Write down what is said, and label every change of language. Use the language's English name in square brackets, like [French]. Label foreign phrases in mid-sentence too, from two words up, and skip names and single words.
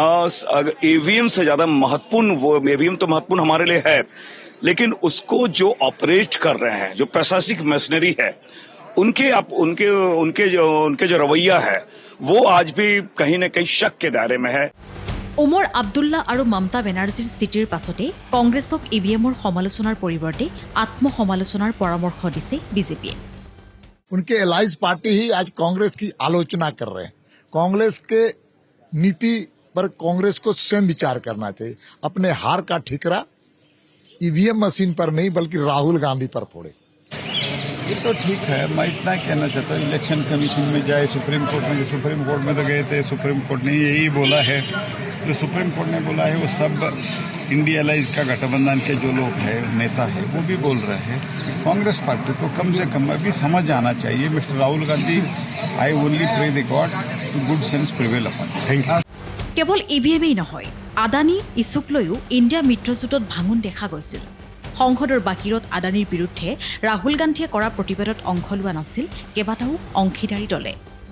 [Hindi] ईवीएम से ज्यादा महत्वपूर्ण वो ईवीएम तो महत्वपूर्ण हमारे लिए है लेकिन उसको जो ऑपरेट कर रहे हैं जो प्रशासनिक मशीनरी है उनके जो रवैया है वो आज भी कहीं न कहीं शक के दायरे में है [Assamese] ওমৰ আব্দুল্লা আৰু মমতা বেনাৰ্জীৰ স্থিতিৰ পাছতে কংগ্ৰেছক ইভিএমৰ সমালোচনাৰ পৰিৱৰ্তে আত্মসমালোচনাৰ পৰামৰ্শ দিছে বিজেপিয়ে। [Hindi] उनके [English] allies party [Hindi] ही आज कांग्रेस की आलोचना कर रहे हैं। कांग्रेस के नीति पर कांग्रेस को स्वयं विचार करना चाहिए। अपने हार का ठिकरा [English] EVM machine [Hindi] पर नहीं बल्कि राहुल गांधी पर फोड़े। ये तो ठीक है, मैं इतना कहना चाहता हूँ [English] election commission [Hindi] में जाए, सुप्रीम कोर्ट में तो गए थे, सुप्रीम कोर्ट ने यही बोला है, जो सुप्रीम कोर्ट ने बोला है वो सब इंडिया अलाइज का गठबंधन के जो लोग हैं नेता है वो भी बोल रहे हैं। कांग्रेस पार्टी को कम से कम अभी समझ आना चाहिए मिस्टर राहुल गांधी, [English] I only pray the god to good sense prevail upon. Thank you. [Assamese] কেৱল ইভিএমেই নহয়, আদানী ইছ্যুক লৈও ইণ্ডিয়া মিত্ৰজোঁটত ভাঙোন দেখা গৈছিল। সংসদৰ বাকিৰত আদানীৰ বিৰুদ্ধে ৰাহুল গান্ধীয়ে কৰা প্ৰতিবাদত অংশ লোৱা নাছিল কেইবাটাও অংশীদাৰী দলে।